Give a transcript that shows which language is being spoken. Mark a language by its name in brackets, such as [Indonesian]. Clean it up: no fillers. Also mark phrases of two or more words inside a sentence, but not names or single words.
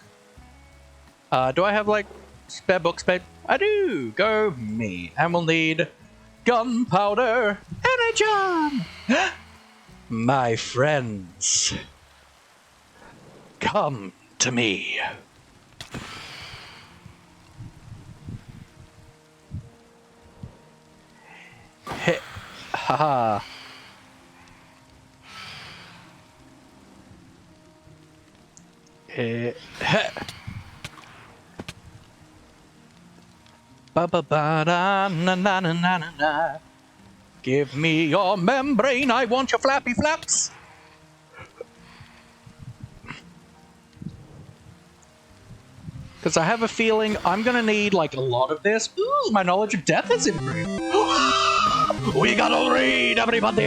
[English] Do I have, like, spare books, babe? I do! Go me. And we'll need gunpowder energon! My friends, come to me. Heh. Haha. Ba-ba-ba-da-na-na-na-na-na. Give me your membrane, I want your flappy flaps. Because I have a feeling I'm gonna need like a lot of this. Ooh, my knowledge of death is improved. We got a raid, everybody!